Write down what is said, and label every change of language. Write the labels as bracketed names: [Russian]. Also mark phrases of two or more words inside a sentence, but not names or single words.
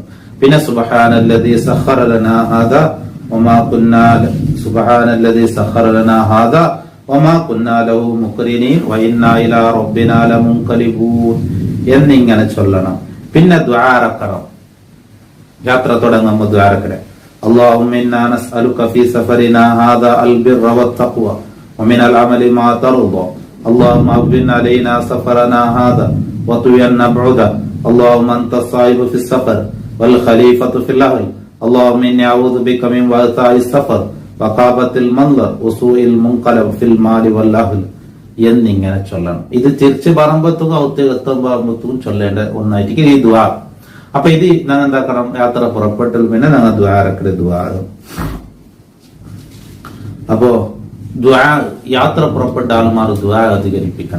[Arabic] പിന്നെ سبحان الذي سخر لنا هذا وما كنا سبحان الذي سخر لنا هذا وما كنا له مقرنين وإنا إلى ربنا لمنقلبون [Malayalam] എന്നിങ്ങനെ ചൊല്ലണം. പിന്നെ ദുആ ഇറക്കണം. യാത്ര തുടങ്ങുമ്പോൾ ദുആ ഇറക്കണം. [Arabic] اللهم إنا نسألك في سفرنا هذا البر والتقوى ومن العمل ما ترضى اللهم أبن علينا سفرنا هذا وطوي بعده اللهم أنت الصاحب في السفر والخليفة في الأهل اللهم إني أعوذ بك من وعثاء السفر وقابة المنظر وسوء المنقلب في المال والأهل [Malayalam] എന്നിങ്ങനെ ചൊല്ലണം. ഇത് തിരിച്ച് പറയുമ്പോഴത്തേക്കും എത്തുമ്പോഴത്തേക്കും ചൊല്ലേണ്ട ഒന്നായിരിക്കും ഈ ദുആ. അപ്പൊ ഇത് ഞങ്ങൾ എന്താക്കണം? യാത്ര പുറപ്പെട്ടാൽ പിന്നെ ഞങ്ങൾ ദുആ ഇറക്കല് ദുആ. അപ്പോ ദുആ യാത്ര പുറപ്പെട്ട ആൾമാർ ദുആ അധികരിപ്പിക്കണം.